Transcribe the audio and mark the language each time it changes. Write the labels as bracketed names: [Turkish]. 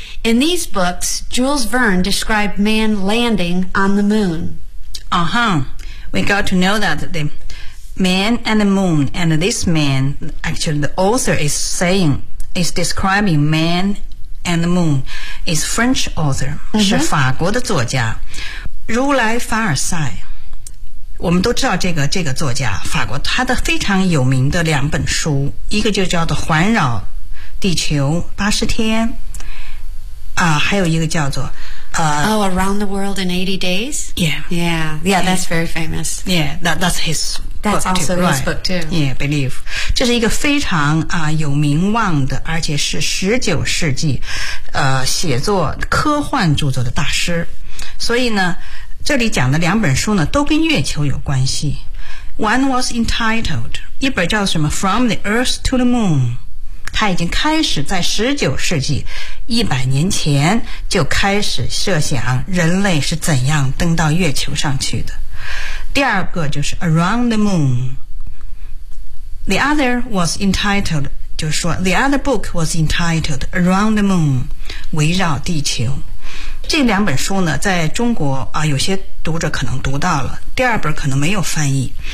[English] In these books, Jules Verne described man landing on the moon. Uh-huh. We got to know that the man and the moon, and this man, actually the author is describing man and the moon, is French author, mm-hmm. [Chinese] 是法国的作家。如来凡尔赛我们都知道这个作家，法国，他的非常有名的两本书，一个就叫做《环绕地球80天》，还有一个叫做 [English] Around the World in 80 Days. Yeah, that's very famous. Yeah, that's his. That's book also too, his book too. Yeah, believe. [Chinese] 这是一个非常有名望的，而且是19世纪写作科幻著作的大师。所以呢，这里讲的两本书呢，都跟月球有关系。 [English] One was entitled [Chinese] 一本叫什么 [English] From the Earth to the Moon。 [Chinese] 他已经开始在19世纪100年前就开始设想人类是怎样登到月球上去的。第二个就是 Around the Moon. [English] The other was entitled, [Chinese] 就是说 [English] The other book was entitled Around the Moon, [Chinese] 围绕地球。这两本书呢，在中国有些读者可能读到了，第二本可能没有翻译。